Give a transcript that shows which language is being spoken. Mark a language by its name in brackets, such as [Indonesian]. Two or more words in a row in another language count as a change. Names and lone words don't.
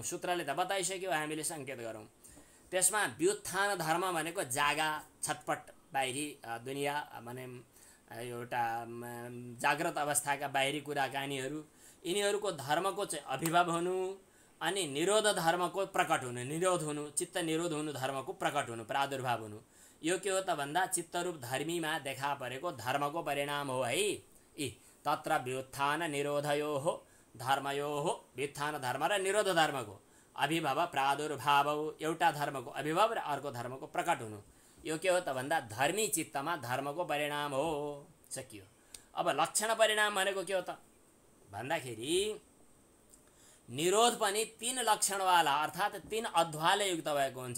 [Nepali] सूत्रले त बताइसक्यो, हामीले सङ्केत गरौँ। त्यसमा व्युत्थान धर्म भनेको जागा, छटपट, बाहिरी दुनियाँ भने एउटा जाग्रत अवस्थाका बाहिरी कुराकानीहरू, यिनीहरूको धर्मको चाहिँ अभिभाव हुनु, अनि निरोध धर्मको प्रकट हुनु, निरोध हुनु, चित्त निरोध हुनु, धर्मको प्रकट हुनु, प्रादुर्भाव हुनु। यो के हो त भन्दा चित्तरूप धर्मीमा देखा परेको धर्मको परिणाम हो है। [Sanskrit] तत्र व्युत्थान निरोधयोः धर्मयोः, [Nepali] व्युत्थान धर्म र निरोध धर्मको अभिभाव प्रादुर्भाव, एउटा धर्मको अभिभाव र अर्को धर्मको प्रकट हुनु। यो के हो त भन्दा धर्मी चित्तमा धर्मको परिणाम हो। सकियो। अब लक्षण परिणाम भनेको के हो त भन्दाखेरि निरोध पनि 3 लक्षणवाला अर्थात् 3 अध्वाले युक्त भएको हुन्छ।